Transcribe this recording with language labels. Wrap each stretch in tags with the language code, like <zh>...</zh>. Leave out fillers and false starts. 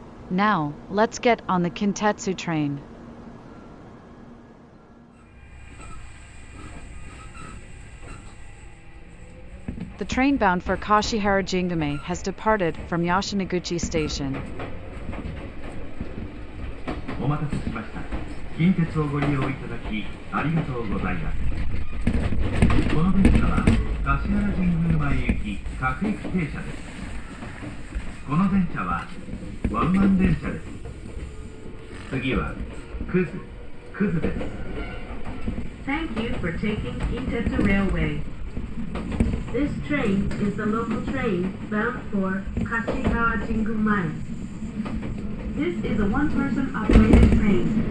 <en>Now, let's get on the Kintetsu train. The train bound for Kashihara Jingume has departed from Yoshinoguchi Station.</en> <ja>お待たせしました。近鉄をご利用いただきありがとうございます。この電車は橿原神宮前行き各駅停車です。この電車はワンマン電車です。次はクズです。</ja> <en>Thank you for taking Kintetsu Railway. This train is the local train bound for Kashihara Jingumae. This is a one-person operated train.</en>